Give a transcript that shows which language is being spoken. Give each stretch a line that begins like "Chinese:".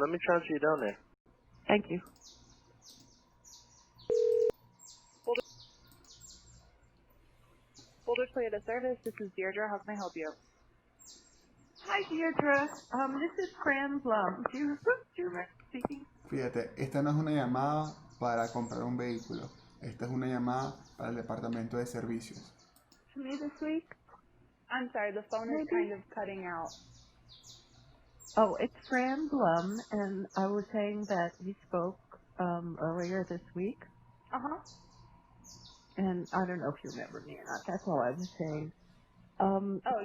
English: Let me transfer you down there. Thank you. Boulder Toyota Service, this is Deirdre. How can I help you? Hi, Deirdre. This is Fran Blum. Do you remember speaking?
Spanish: Fíjate, esta no es una llamada para comprar un vehículo. Esta es una llamada para el departamento de servicios.
English: To me this week? I'm sorry, the phone is kind of cutting out. Oh, it's Fran Blum, and I was saying that we spoke earlier this week. Uh-huh. And I don't know if you remember me or not. That's all I was saying.